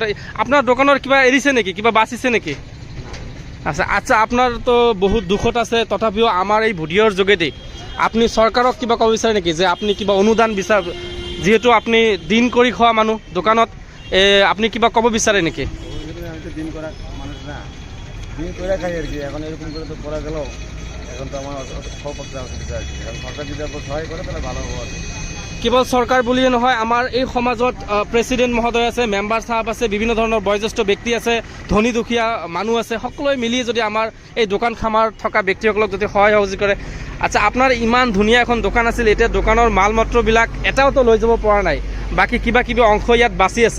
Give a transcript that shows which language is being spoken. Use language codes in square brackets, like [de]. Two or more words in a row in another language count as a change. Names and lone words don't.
[as] আপোনাৰ দোকানৰ কিবা এৰিছে নেকি, কিবা বাচিছে নেকি? আচ্ছা আপোনাৰতো বহুত দুখত আছে, তথাপিও আমাৰ এই ভিডিঅ'ৰ যোগেদি আপুনি চৰকাৰক কিবা ক'ব বিচাৰে নেকি যে আপুনি কিবা অনুদান যিহেতু আপুনি দিন কৰি খোৱা মানুহ দোকানত, আপুনি কিবা ক'ব বিচাৰে নেকি? [bn] দিন করা মানুষ না, দিন করে খাই আর কি। এখন এরকম করে তো করা গেল, এখন তো আমার সহপক্ষে অসুবিধা আছে। এখন সরকার যদি সহায় করে তাহলে ভালো হবো আর কি। [as] কেৱল চৰকাৰ বুলিয়ে নহয়, আমাৰ এই সমাজত প্ৰেচিডেণ্ট মহোদয় আছে, মেম্বাৰ চাহাব আছে, বিভিন্ন ধৰণৰ বয়োজ্যেষ্ঠ ব্যক্তি আছে, ধনী দুখীয়া মানুহ আছে, সকলোৱে মিলি যদি আমাৰ এই দোকান খামাৰ থকা ব্যক্তিসকলক যদি সহায় সহযোগ কৰে। আচ্ছা আপোনাৰ ইমান ধুনীয়া এখন দোকান আছিল, এতিয়া দোকানৰ মাল মত্ৰবিলাক এটাওতো লৈ যাব পৰা নাই, বাকী কিবা কিবি অংশ ইয়াত বাচি আছে।